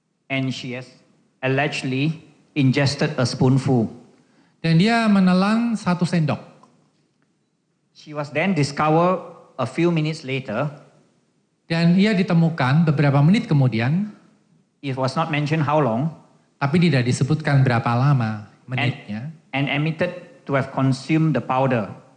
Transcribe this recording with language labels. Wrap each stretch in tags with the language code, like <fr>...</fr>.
<en>And she has allegedly ingested a spoonful.</en> <id>Dan dia menelan 1 sendok.</id> <en>She was then discovered a few minutes later.</en> <id>Dan ia ditemukan beberapa menit kemudian.</id> <en>It was not mentioned how long.</en> <id>Tapi tidak disebutkan berapa lama menitnya.</id> <en>And admitted to have consumed the powder.</en>